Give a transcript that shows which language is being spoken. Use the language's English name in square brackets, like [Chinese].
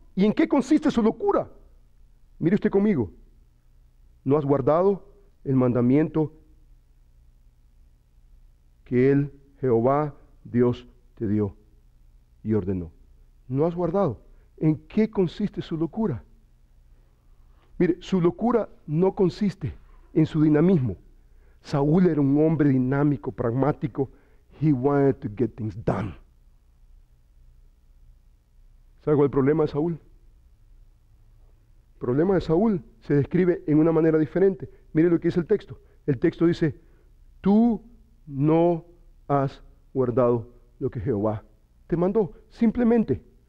[Spanish] ¿Y en qué consiste su locura? Mire usted conmigo. No has guardado el mandamiento que él, Jehová, Dios, te dio y ordenó. No has guardado. ¿En qué consiste su locura? Mire, su locura no consiste en su dinamismo. Saúl era un hombre dinámico, pragmático. [English] He wanted to get things done. [Spanish] ¿Sabe cuál es el problema de Saúl? El problema de Saúl se describe en una manera diferente. Mire lo que dice el texto. El texto dice: tú no has guardado lo que Jehová te mandó. Simplemente.